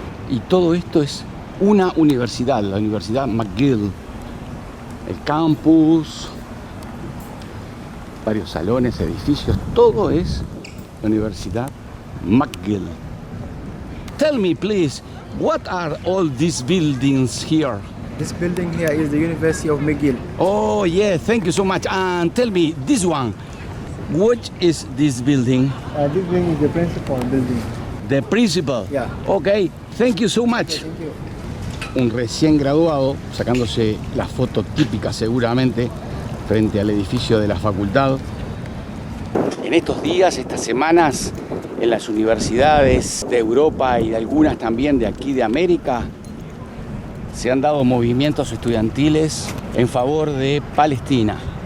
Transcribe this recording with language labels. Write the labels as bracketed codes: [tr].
[es] Y todo esto es una universidad, la Universidad McGill. El campus, varios salones, edificios, todo es la Universidad McGill. [en] Tell me please, what are all these buildings here? This building here is the University of McGill. Oh yeah, thank you so much. And tell me, this one, what is this building? This building is the principal building. The principal? Yeah. Okay, thank you so much. Thank you. [es] Un recién graduado, sacándose la foto típica seguramente, frente al edificio de la facultad. En estos días, estas semanas, en las universidades de Europa y de algunas también de aquí de América, se han dado movimientos estudiantiles en favor de Palestina.